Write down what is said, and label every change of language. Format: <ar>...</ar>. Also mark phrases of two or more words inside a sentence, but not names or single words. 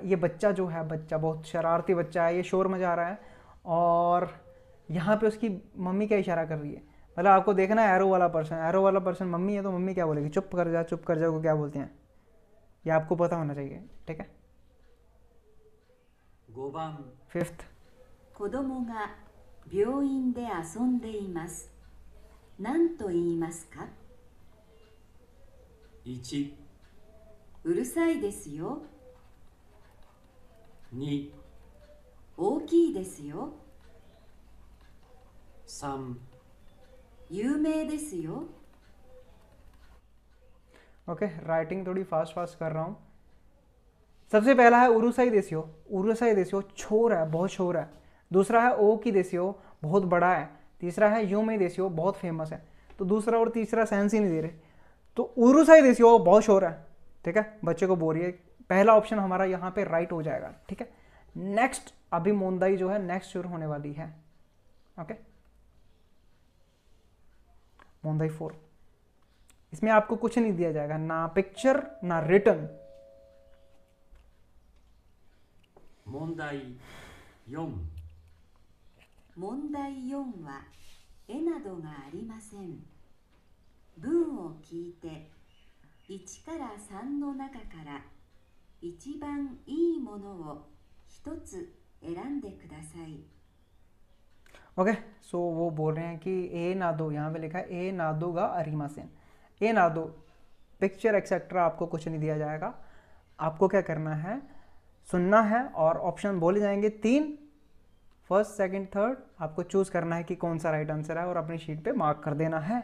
<hi>ये बच्चा जो है, बच्चा बहुत शरारती बच्चा है, ये शोर मचा रहा है और यहाँ पे उसकी मम्मी क्या इशारा कर रही है, मतलब आपको देखना है एरो वाला पर्सन मम्मी है तो मम्मी क्या बोलेगी, चुप कर जा को क्या बोलते हैं, ये आपको पता होना चाहिए, ठीक है।</hi> <ja>5 番</ja> <hi>फिफ्थ,</hi> <ja>子供が病院で遊んでいます。何と言いますか？ 1、うるさいですよ。 2、大きいですよ。 3、有名ですよ。</ja> <hi>ओके राइटिंग थोड़ी फास्ट कर रहा हूँ। सबसे पहला है</hi> <ja>うるさいですよ,</ja> <hi>छोर है, बहुत शोर है। दूसरा है</hi> <ja>大きいですよ,</ja> <hi>बहुत बड़ा है। तीसरा है</hi> <ja>有名ですよ,</ja> <hi>बहुत फेमस है। तो दूसरा और तीसरा सेंस ही नहीं दे रहे, तो</hi> <ja>うるさいですよ</ja> <hi>बहुत शोर है, ठीक है, बच्चे को बोल रही है। पहला ऑप्शन हमारा यहाँ पे राइट हो जाएगा, ठीक है। नेक्स्ट अभी मोंदाई जो है नेक्स्ट शुरू होने वाली है, ओके। मोंदाई 4, इसमें आपको कुछ नहीं दिया जाएगा, ना पिक्चर ना रिटन।</hi> <ja>問題4、問題4は絵などがありません。文を聞いて1から3の中から一番いいものを一つ選んでください。</ja> <en>okay so</en> <hi>वो बोल रहे हैं कि</hi> <ja>絵など,</ja> <hi>यहाँ पे लिखा है</hi> <ja>絵などがありません, 絵など</ja> <hi>पिक्चर एक्सेट्रा आपको कुछ नहीं दिया जाएगा। आपको क्या करना है, सुनना है और ऑप्शन बोले जाएंगे 3,</hi> <en>first second third,</en> <hi>आपको चूज करना है कि कौन सा</hi> <en>right answer</en> <hi>है और अपनी शीट पे मार्क कर देना है।</hi>